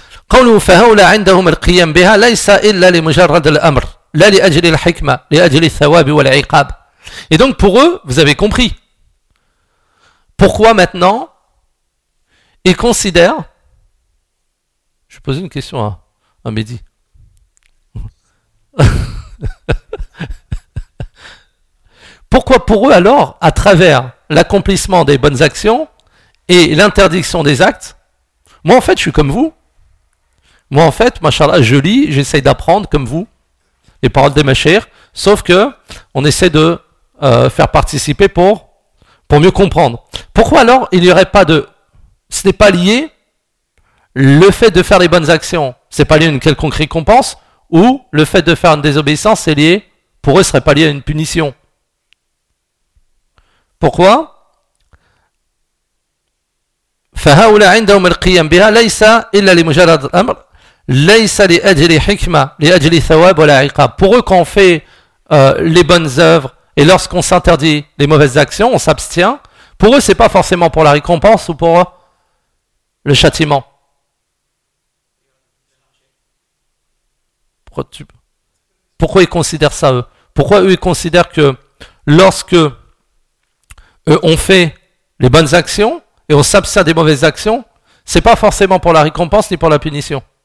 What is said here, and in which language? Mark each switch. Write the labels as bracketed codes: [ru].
[ar] قوله فهؤلاء عندهم القيام بها ليس إلا لمجرد الأمر لا لأجل الحكمة لأجل الثواب والعقاب. [fr] Et donc pour eux, vous avez compris pourquoi maintenant ils considèrent, je pose une question à Mehdi. Pourquoi pour eux alors, à travers l'accomplissement des bonnes actions et l'interdiction des actes, moi en fait je suis comme vous. Moi, en fait, mashallah, je lis, j'essaye d'apprendre, comme vous, les paroles des mashayikh, sauf que on essaie de faire participer pour mieux comprendre. Pourquoi alors il n'y aurait pas de... Ce n'est pas lié, le fait de faire les bonnes actions, ce n'est pas lié à une quelconque récompense, ou le fait de faire une désobéissance, c'est lié, pour eux, ce ne serait pas lié à une punition. Pourquoi ? [ar] فهؤلاء عندهم القيام بها ليس إلا لمجرد الأمر ليس لأجل حكمة لأجل ثواب ولا عقاب. [fr] Pour eux, quand on fait les bonnes œuvres et lorsqu'on s'interdit les mauvaises actions, on s'abstient. Pour eux, c'est pas forcément pour la récompense ou pour le châtiment. Pourquoi ils considèrent ça, eux? Pourquoi eux, ils considèrent que lorsque eux ont fait les bonnes actions et on s'abstient des mauvaises actions, c'est pas forcément pour la récompense ni pour la punition.